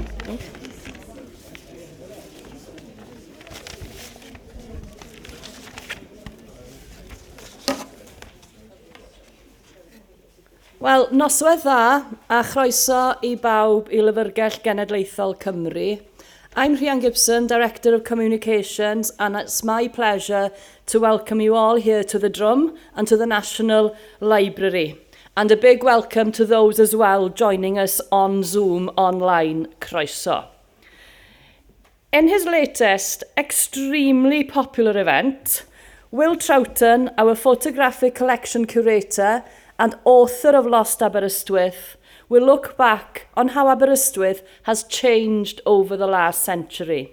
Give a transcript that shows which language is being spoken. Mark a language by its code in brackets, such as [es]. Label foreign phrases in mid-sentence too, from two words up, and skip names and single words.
[cy] Wel, noswaith dda a chroeso I bawb I Lyfrgell Genedlaethol Cymru. [en] I'm Rhian Gibson, Director of Communications, and it's my pleasure to welcome you all here to the Drum and to the National Library. And a big welcome to those as well joining us on Zoom online. [cy] Croeso. [en] In his latest, extremely popular event, Will Troughton, our photographic collection curator and author of Lost Aberystwyth, will look back on how Aberystwyth has changed over the last century.